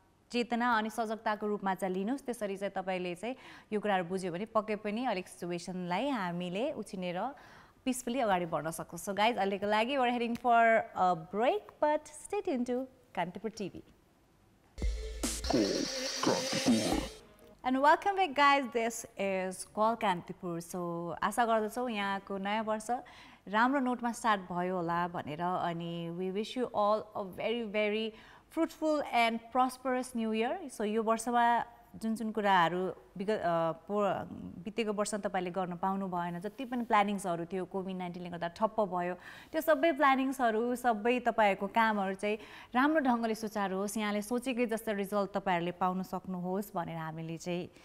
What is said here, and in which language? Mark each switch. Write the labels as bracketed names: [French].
[Nepali] चेतना अनि सजगताको रूपमा चाहिँ लिनुहोस् त्यसरी चाहिँ तपाईँले चाहिँ यो कुराहरू बुझ्यो भने पक्कै पनि अलिक सिचुएसनलाई हामीले उछिनेर पिसफुली अगाडि बढ्न सक्छौँ सो गाइज अहिलेको लागि [English] We are heading for a break but stay tune to Kantipur TV And welcome back guys, this is Call Kantipur. [Nepali] So आशा गर्दछौँ यहाँको नयाँ वर्ष राम्रो नोटमा स्टार्ट भयो होला भनेर अनि [English] we wish you all a very very fruitful and prosperous new year. [Nepali] So यो वर्षमा जुन कुराहरू बितेको वर्ष तपाईँले गर्न पाउनु भएन जति पनि प्लानिङ्सहरू थियो कोभिड-19ले गर्दा ठप्प भयो त्यो सबै प्लानिङ्सहरू सबै तपाईँहरूको कामहरू चाहिँ राम्रो ढङ्गले सुचारू होस् यहाँले सोचेकै जस्तो रिजल्ट तपाईँहरूले पाउन सक्नुहोस् भनेर हामीले चाहिँ